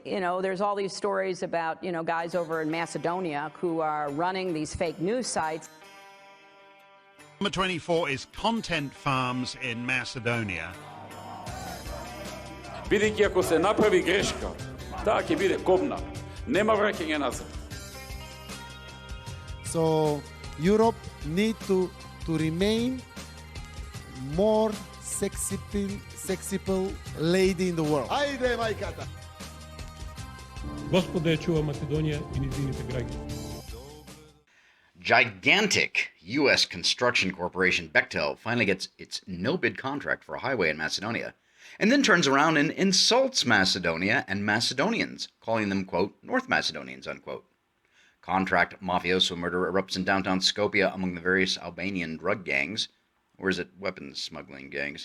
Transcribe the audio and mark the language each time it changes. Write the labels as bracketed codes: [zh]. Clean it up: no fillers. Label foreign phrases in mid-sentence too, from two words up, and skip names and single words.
[en] there's all these stories about, guys over in Macedonia who are running these fake news sites. Number 24 is content farms in Macedonia. [mk] Бидејќи ако се направи грешка, таа ќе биде кобна. Нема враќање назад. [en] So Europe need to remain more sexy lady in the world. [mk] Ајде, мајката! Господа ја чува Македонија и низините граѓани. [en] Gigantic U.S. construction corporation Bechtel finally gets its no-bid contract for a highway in Macedonia, and then turns around and insults Macedonia and Macedonians, calling them, quote, North Macedonians, unquote. Contract mafioso murder erupts in downtown Skopje among the various Albanian drug gangs, or is it weapons smuggling gangs?